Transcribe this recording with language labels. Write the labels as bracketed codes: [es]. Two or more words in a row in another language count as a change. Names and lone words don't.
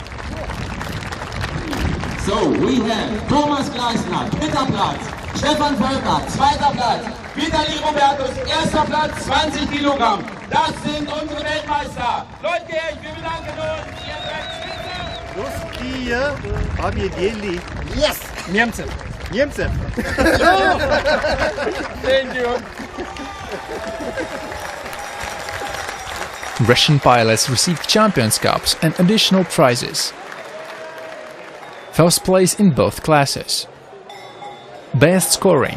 [en] So, we have [de] Thomas Gleisner, dritter Platz, Stefan Völker, zweiter Platz, Vitaly Robertus, erster Platz, 20 Kilogramm. Das sind unsere Weltmeister. Leute, wir bedanken uns. Ihr seid Spitze. [ru] Русские победили. [en] Yes! [ru] Немцы. Немцы. [en] Thank you. Russian pilots received Champions Cups and additional prizes. First place in both classes. Best scoring.